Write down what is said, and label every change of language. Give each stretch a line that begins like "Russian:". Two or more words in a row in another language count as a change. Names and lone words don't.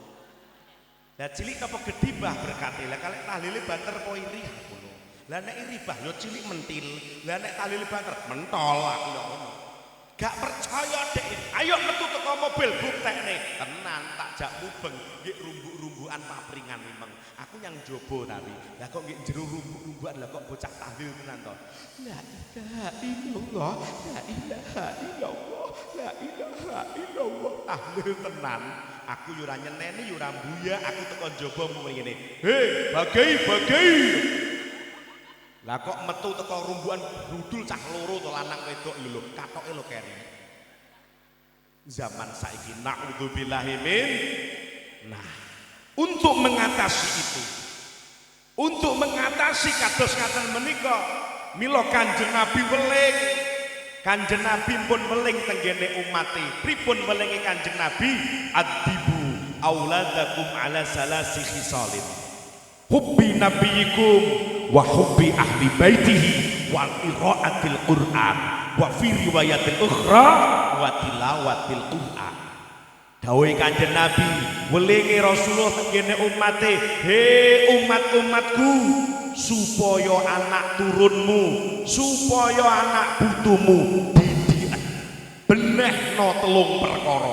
Javanese: Lah cilik napa gedhi Mbah berkate? Lah kalek tahlile banter po iri ngono. Lah nek iri Mbah yo cilik mentil. Lah nek tahlile banter mentol aku ya ngono. Gak percaya dek, ayo metu teko mobil buktekne. Tenan tak jak mubeng nggih rumbuk-rumbukan papringan memang. Aku yang jobo tapi. Lah kok nggih jero rumbuk-rumbukan lah kok bocah tahlil tenan to.
Arabic: لا إله إلا الله، لا إله إلا الله، لا إله إلا الله.
Javanese: Tahlil tenan. Aku yo ora nyeneni yo ora mbuya, aku teko jaba mung ngene. Hei, bagai. Lah kok metu teko rumbukan brudul cah loro to lanang wedok lho katoke lho keri. Zaman saiki
Arabic: نعوذ بالله من.
Indonesian: Nah, untuk mengatasi itu, untuk mengatasi
Javanese: kados ngaten menika, mila Kanjeng Nabi weling. Kanjeng Nabi pun weling tenggene umate. Pripun welinge Kanjeng Nabi?
Arabic: أدبوا أولادكم على ثلاث خصال. حب نبيكم وحب أهل بيته وقراءة القرآن وفي رواية أخرى وتلاوة القرآن.
Javanese: Dawuhe Kanjeng Nabi, welinge Rasulullah tengene umate, he umat-umatku, supaya anak turunmu, supaya anak putumu didik benehno 3 perkara.